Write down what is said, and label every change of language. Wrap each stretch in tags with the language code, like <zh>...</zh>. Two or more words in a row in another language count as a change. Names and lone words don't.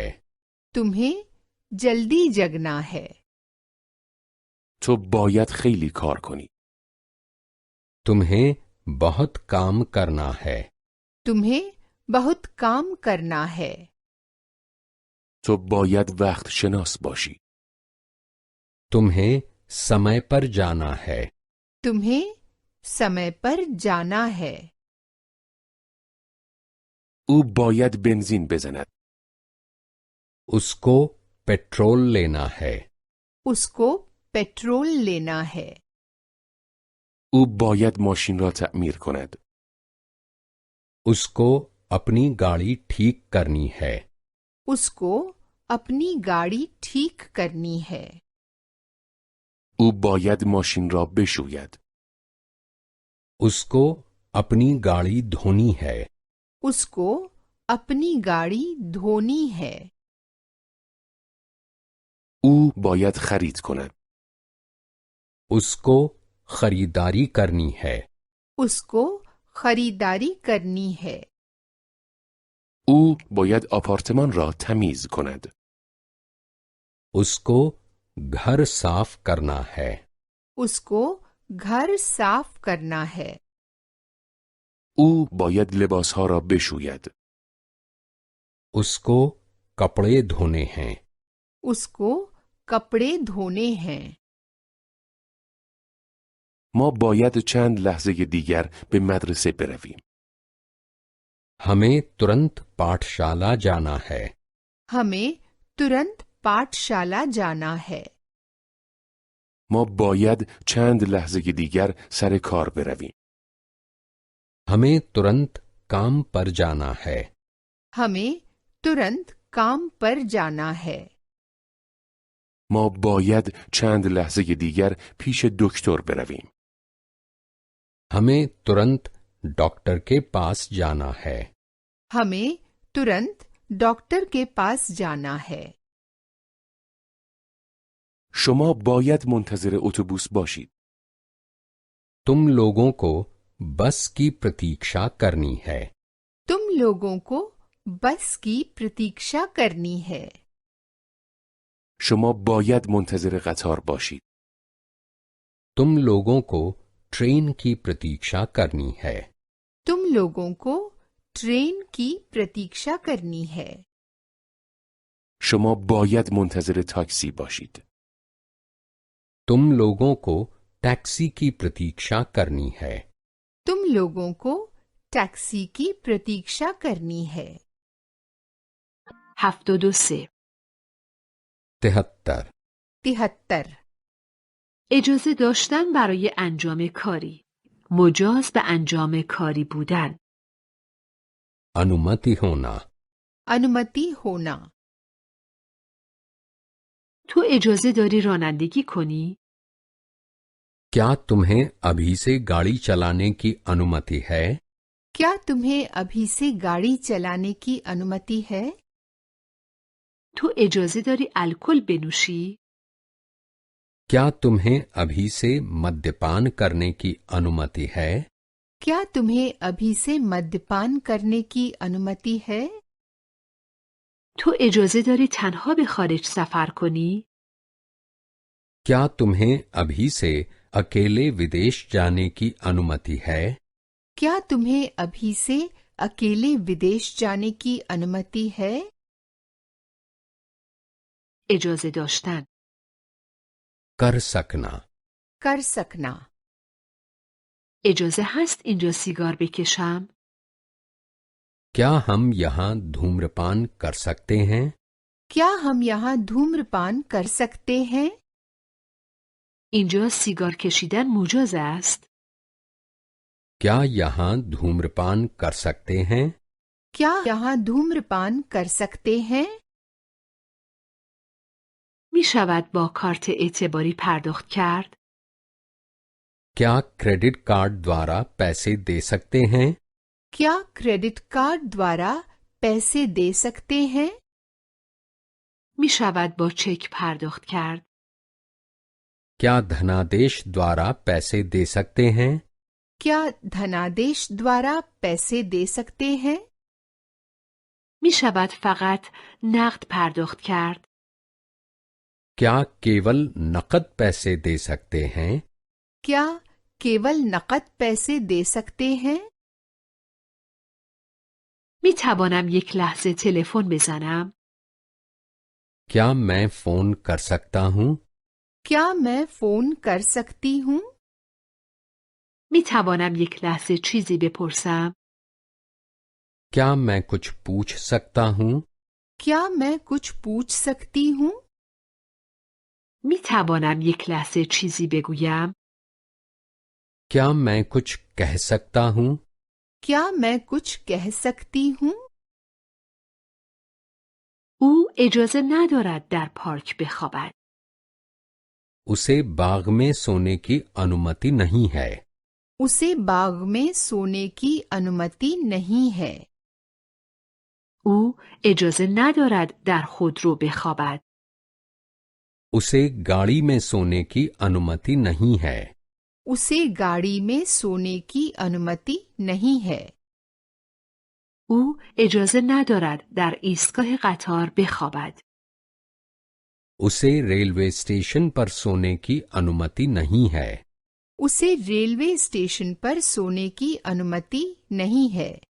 <hi>तुम्हें जल्दी जगना है.</hi> <fa>تو باید خیلی کار کنی.</fa> <hi>तुम्हें बहुत काम करना है. तुम्हें बहुत काम करना है.</hi> <fa>تو باید وقت شناس باشی.</fa> <hi>तुम्हें समय पर जाना है. तुम्हें समय पर जाना है.</hi> <fa>او باید بنزین بزند.</fa> <hi>उसको पेट्रोल लेना है. उसको पेट्रोल लेना है.</hi> <fa>او باید ماشین را تعمیر کند.</fa> <hi>उसको अपनी गाड़ी ठीक करनी है. उसको अपनी गाड़ी ठीक करनी है.</hi> <fa>او باید ماشین را بشوید.</fa> <hi>उसको अपनी गाड़ी धोनी है. उसको अपनी गाड़ी धोनी है.</hi> <fa>او باید خرید کند.</fa> <hi>उसको खरीदारी करनी है. उसको खरीदारी करनी है.</hi> <fa>او باید آپارتمان را تمیز کند.</fa> <hi>उसको घर साफ करना है. उसको घर साफ करना है.</hi> <fa>او باید لباسها را بشوید.</fa> <hi>उसको कपड़े धोने हैं. उसको कपड़े धोने हैं.</hi> <fa>ما باید چند لحظه دیگر به مدرسه برویم.</fa> <hi>हमें तुरंत पाठशाला जाना है. हमें तुरंत पाठशाला जाना है.</hi> <fa>ما باید چند لحظه دیگر سر کار برویم.</fa> <hi>हमें तुरंत काम पर जाना है. हमें तुरंत काम पर जाना है.</hi> <fa>ما باید چند لحظه دیگر پیش دکتر برویم.</fa> <hi>हमें तुरंत डॉक्टर के पास जाना है. हमें तुरंत डॉक्टर के पास जाना है.</hi> <fa>شما باید منتظر اتوبوس باشید.</fa> <hi>तुम लोगों को बस की प्रतीक्षा करनी है. तुम लोगों को बस की प्रतीक्षा करनी है.</hi> <fa>شما باید منتظر قطار باشید.</fa> <hi>तुम लोगों को ट्रेन की प्रतीक्षा करनी है. तुम लोगों को ट्रेन की प्रतीक्षा करनी है.</hi> <fa>شما باید منتظر تاکسی باشید.</fa> <hi>तुम लोगों को टैक्सी की प्रतीक्षा करनी है. तुम लोगों को टैक्सी की प्रतीक्षा करनी है. 73. 73. 73.</hi> <fa>اجازه داشتن برای انجام کاری. مجاز به انجام کاری بودن.</fa> <hi>अनुमति होना. अनुमति होना.</hi> <fa>تو اجازه داری رانندگی کنی؟</fa> <hi>क्या तुम्हें अभी से गाड़ी चलाने की अनुमति है? क्या तुम्हें अभी से गाड़ी चलाने की अनुमति है?</hi> <fa>تو اجازه داری الکل بنوشی؟</fa> <hi>क्या तुम्हें अभी से मद्यपान करने की अनुमति है? क्या तुम्हें अभी से मद्यपान करने की अनुमति है?</hi> <fa>تو اجازه داری تنها به خارج سفر کنی؟</fa> <hi>क्या तुम्हें अभी से अकेले विदेश जाने की अनुमति है? क्या तुम्हें अभी से अकेले विदेश जाने की अनुमति है?</hi> <fa>اجازه داشتن</fa> <hi>कर सकना, कर सकना.</hi> <fa>اجازه هست اینجا سیگار بکشم؟</fa> <hi>क्या हम यहाँ धूम्रपान कर सकते हैं? क्या हम यहाँ धूम्रपान कर सकते हैं?</hi> <fa>اینجا سیگار کشیدن مجاز است؟</fa> <hi>क्या यहाँ धूम्रपान कर सकते हैं? क्या यहाँ धूम्रपान कर सकते हैं?</hi> <fa>می شود با کارت اعتباری پرداخت کرد؟</fa> <hi>क्या</hi> <en>credit card</en> <hi>द्वारा पैसे दे सकते हैं? क्या</hi> <en>credit card</en> <hi>द्वारा पैसे दे सकते हैं?</hi> <fa>می شود با چک پرداخت کرد؟</fa> <hi>क्या धनादेश द्वारा पैसे दे सकते हैं? क्या धनादेश द्वारा पैसे दे सकते हैं?</hi> <fa>می شود فقط نقد پرداخت کرد؟</fa> <hi>क्या केवल नकद पैसे दे सकते हैं? क्या केवल नकद पैसे दे सकते हैं?</hi> <fa>می توانم یک لحظه تلفن بزنم؟</fa> <hi>क्या मैं फोन कर सकता हूँ? क्या मैं फोन कर सकती हूँ?</hi> <fa>می توانم یک لحظه چیزی بپرسم؟</fa> <hi>क्या मैं कुछ पूछ सकता हूँ? क्या मैं कुछ पूछ सकती हूँ?</hi> <fa>می توانم یک لحظه چیزی بگویم؟</fa> <hi>क्या मैं कुछ कह सकता हूँ? क्या मैं कुछ कह सकती हूँ?</hi> <fa>او اجازه ندارد در پارک بخوابد.</fa> <hi>उसे बाग में सोने की अनुमति नहीं है. उसे बाग में सोने की अनुमति नहीं है.</hi> <fa>او اجازه ندارد در خودرو بخوابد.</fa> <hi>उसे गाड़ी में सोने की अनुमति नहीं है. उसे गाड़ी में सोने की अनुमति नहीं है.</hi> <fa>او اجازه ندارد در ایستگاه قطار بخوابد.</fa> <hi>उसे</hi> <en>railway station</en> <hi>पर सोने की अनुमति नहीं है. उसे</hi> <en>railway station</en> <hi>पर सोने की अनुमति नहीं है.</hi>